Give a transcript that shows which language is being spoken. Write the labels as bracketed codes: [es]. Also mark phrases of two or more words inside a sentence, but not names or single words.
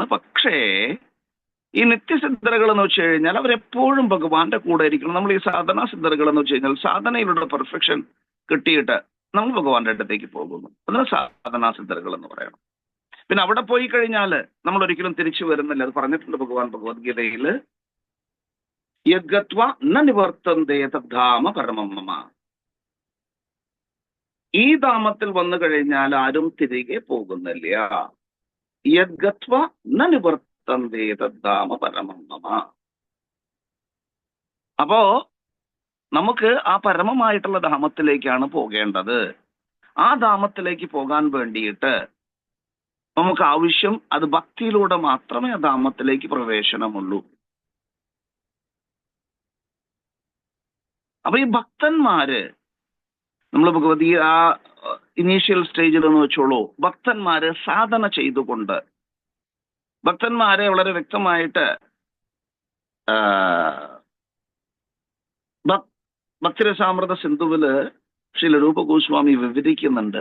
[ml] പക്ഷേ ഈ നിത്യസിദ്ധതകൾ എന്ന് വെച്ച് കഴിഞ്ഞാൽ അവരെപ്പോഴും ഭഗവാന്റെ കൂടെ ഇരിക്കണം. നമ്മൾ ഈ സാധനാ സിദ്ധതകൾ എന്ന് വെച്ച് കഴിഞ്ഞാൽ സാധനയിലൂടെ പെർഫെക്ഷൻ കിട്ടിയിട്ട് നമ്മൾ ഭഗവാന്റെ അടുത്തേക്ക് പോകുന്നു. അതിന് സാധനാ സിദ്ധതകൾ എന്ന് പറയണം. പിന്നെ അവിടെ പോയി കഴിഞ്ഞാൽ നമ്മൾ ഒരിക്കലും തിരിച്ചു വരുന്നില്ല. അത് പറഞ്ഞിട്ടുണ്ട് ഭഗവാൻ ഭഗവത്ഗീതയില്, [sa] യദ്ഗത്വ ന നിവർത്തന്തേ തദ്ധാമ പരമം മമ. [ml] ഈ ധാമത്തിൽ വന്നു കഴിഞ്ഞാൽ ആരും തിരികെ പോകുന്നില്ല. [sa] യദ്ഗത്വ ന നിവർത്തന്തേ തദ്ധാമ പരമം മമ. [ml] അപ്പോ നമുക്ക് ആ പരമമായിട്ടുള്ള ധാമത്തിലേക്കാണ് പോകേണ്ടത്. ആ ധാമത്തിലേക്ക് പോകാൻ വേണ്ടിയിട്ട് നമുക്ക് ആവശ്യം, അത് ഭക്തിയിലൂടെ മാത്രമേ ആ ധാമത്തിലേക്ക് പ്രവേശനമുള്ളൂ. അപ്പൊ ഈ ഭക്തന്മാര്, നമ്മൾ ഭഗവതി ആ [en] initial stage [ml] എന്ന് വെച്ചോളൂ, ഭക്തന്മാര് സാധന ചെയ്തുകൊണ്ട്, ഭക്തന്മാരെ വളരെ വ്യക്തമായിട്ട് ഭക്തിരസാമൃത സിന്ധുവില് ശ്രീ രൂപ ഗോസ്വാമി വിവരിക്കുന്നുണ്ട്.